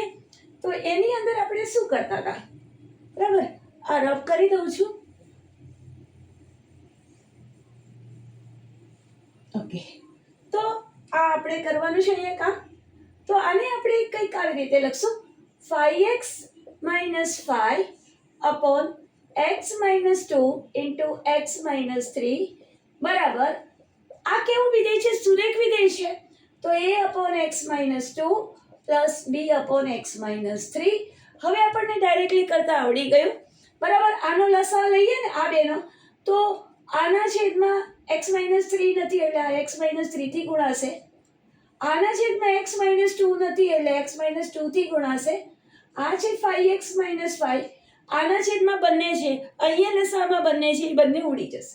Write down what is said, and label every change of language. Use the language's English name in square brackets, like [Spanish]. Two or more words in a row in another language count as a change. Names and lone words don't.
[Gujarati] તો એની અંદર આપણે શું કરતા હતા, બરાબર. આ રફ કરી દઉં છું. ઓકે, તો આ આપણે કરવાનું છે અહીંયા કામ. તો આને આપણે કંઈક આવી રીતે લખશું, [English] 5x minus 5 upon x minus 2 into x minus 3 [Gujarati] બરાબર આ કેવું વિધેય છે? સુરેખ વિધેય છે. [English] તો a upon x minus 2 plus b upon x minus 3. [Gujarati] હવે આપણને ડાયરેક્ટલી કરતા આવડી ગયું. બરાબર, આનો લસા લઈએ ને આ બેનો, તો આના છેદમાં [English] x minus 3 [Gujarati] નથી એટલે આ [English] x minus 3 [Gujarati] થી ગુણાશે. આના છેદમાં [English] x minus 2 [Gujarati] નથી એટલે [English] x minus 2 [Gujarati] થી ગુણાશે. આ છે [English] 5x minus 5, [Gujarati] આના છેદમાં બંને છે, અહીંયા લસામાં બંને છે, એ બંને ઉડી જશે.